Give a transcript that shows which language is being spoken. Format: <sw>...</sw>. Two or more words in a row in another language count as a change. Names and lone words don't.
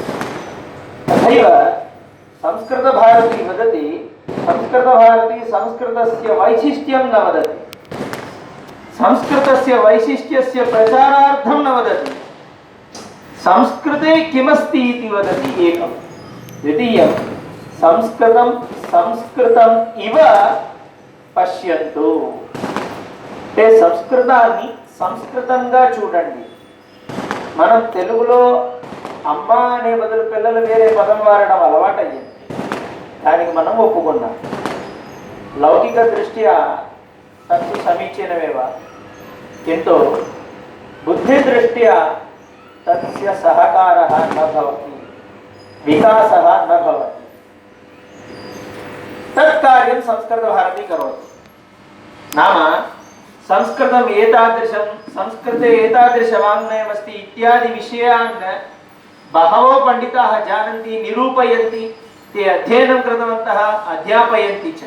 <sa>तथैव संस्कृतभारती वदति, संस्कृतभारती संस्कृतस्य वैशिष्ट्यं न वदति, संस्कृतस्य वैशिष्ट्यस्य प्रचारार्थं न वदति, संस्कृते किमस्ति इति वदति एकं। द्वितीयं, संस्कृतं संस्कृतम् इव पश्यन्तु।</sa> <te>ते संस्कृताన్ని సంస్కృతంగా చూడండి. మనం తెలుగులో అమ్మ అనే బదులు పిల్లలు వేరే పదం వాడడం అలవాటయ్యింది. దానికి మనం ఒప్పుకున్నాం.</te> <sa>లౌకిక దృష్ట్యా తత్తు సమీచీనమేవ, కింటు బుద్ధి దృష్ట్యా తస్య సహకారः न भवति, विकासः न भवति। तत् कार्यं संस्कृतभारती करोति। नाम संस्कृतम् एतादृशं, संस्कृते एतादृशवाङ्मयमस्ति इत्यादि विषयान् बहवो पण्डिताः जानन्ति, निरूपयन्ति, ते अध्ययनं कृतवन्तः, अध्यापयन्ति च।</sa>